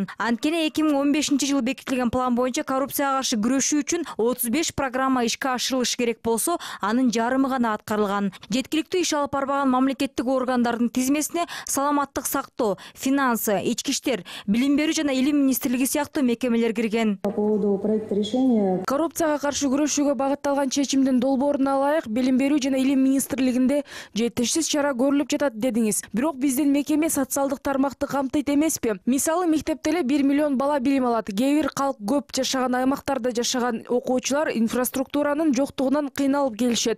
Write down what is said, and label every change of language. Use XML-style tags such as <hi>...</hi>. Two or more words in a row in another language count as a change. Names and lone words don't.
<ky>Анткени 2015-жылы бекитилген план боюнча коррупцияга каршы күрөшүү үчүн 35 программа ишке ашырылышы керек болсо, анын жарымы гана аткарылган. Жеткиликтүү иш алып барбаган мамлекеттик органдардын тизмесине саламаттык сактоо, финансы, ички иштер, билим берүү жана илим министрлиги сыяктуу мекемелер кирген.</ky> <ru>По поводу проекта решения</ru> <ky>коррупцияга каршы күрөшүүгө багытталган чечимдин долбооруна ылайык билим берүү жана илим министрлигинде жетишсиз чара көрүлүп жатат дедиңиз. Бирок биздин мекеме социалдык тармакты камтыйт эмеспи? Мисалы, мектепте эле 1 миллион бала билим алат. Кээ бир калк көп жашаган аймактарда жашаган окуучулар инфраструктуранын жоктугунан кыйналып келишет.</ky>